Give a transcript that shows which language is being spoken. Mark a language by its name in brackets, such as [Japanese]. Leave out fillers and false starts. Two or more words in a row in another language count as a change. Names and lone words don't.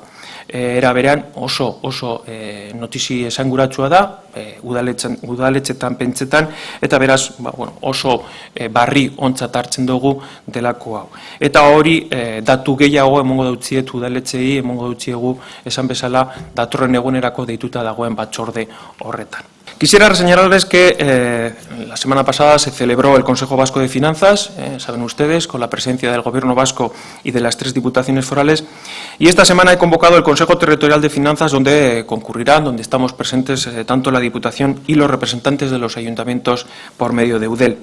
[Basque] Era berean oso notizi esanguratsua da, udaletxetan pentsetan, eta beraz oso barri ontzat hartzen dugu delako hau. Eta hori datu gehiago emongo dautziet udaletxei, emongo dautziegu esan bezala datorren egunerako deituta dagoen batzorde horretan. [Spanish] Quisiera señalarles que la semana pasada se celebró el Consejo Vasco de Finanzas, saben ustedes, con la presencia del Gobierno vasco y de las 3 diputaciones forales, y esta semana he convocado el Consejo Territorial de Finanzas donde concurrirán, donde estamos presentes tanto la Diputación y los representantes de los ayuntamientos por medio de Eudel.